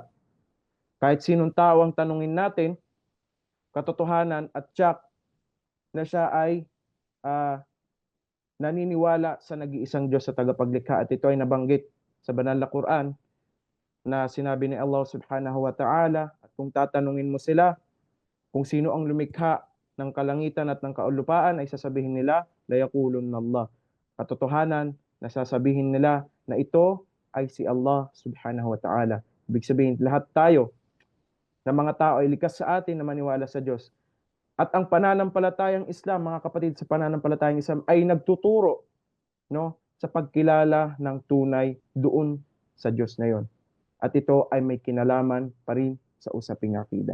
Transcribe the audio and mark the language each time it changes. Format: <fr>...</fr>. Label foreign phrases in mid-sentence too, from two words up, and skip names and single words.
<tl>Kahit sinong tao ang tanungin natin, katotohanan at tiyak na siya ay ah, naniniwala sa nag-iisang Diyos sa tagapaglikha. At ito ay nabanggit sa banal na Quran na sinabi ni Allah</tl> <ar>سبحانه وتعالى,</ar> <tl>at kung tatanungin mo sila kung sino ang lumikha ng kalangitan at ng kaulupaan, ay sasabihin nila,</tl> <ar>ليقولن الله.</ar> <tl>Katotohanan, nasasabihin nila na ito ay si Allah</tl> <ar>سبحانه وتعالى.</ar> <tl>Ibig sabihin, lahat tayo na mga tao ay likas sa atin na maniwala sa Diyos. At ang pananampalatayang Islam, mga kapatid, sa pananampalatayang Islam ay nagtuturo, no, sa pagkilala ng tunay doon sa Diyos na yon. At ito ay may kinalaman pa rin sa usaping akida.</tl>